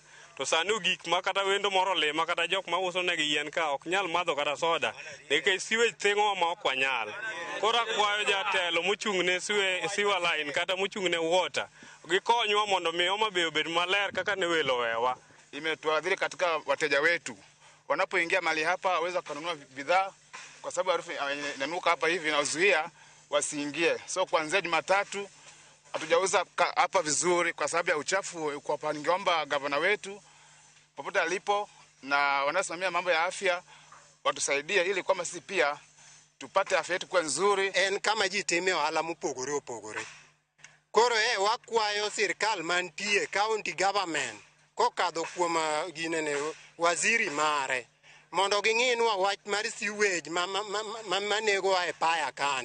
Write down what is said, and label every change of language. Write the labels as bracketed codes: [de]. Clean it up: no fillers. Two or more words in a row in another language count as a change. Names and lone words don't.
[luo] To sani gik ma kata wendo moro le ma kata jok ma uso negi yien ka ok nyal madho kata soda nikech sewage thengo ma ok wanyal. Koro akwayo jatelo mochung'ne [en] sewer line [luo] kata mochung'ne water gikonywa mondo mi Homa Bay obed maler kaka ne welo wewa. [sw] Imetuadhiri katika wateja wetu wanapoingia mali hapa waweza kununua bidhaa kwa sababu harufu inanuka hapa hivi inazuia wasiingie. So kuanzia Jumatatu hatujauza hapa vizuri kwa sababu ya uchafu. Kwa pangeomba gavana wetu popote alipo na wanasimamia mambo ya afya watusaidie ili kwamba sisi pia tupate afya yetu kwa nzuri. [luo] En kama jitime ohala mopogore. Koro wakwayo sirkal mantie [en] county government [luo] kokadho kuom ginene waziri mare mondo ging'inwa wach mar sewage manego e paya kani.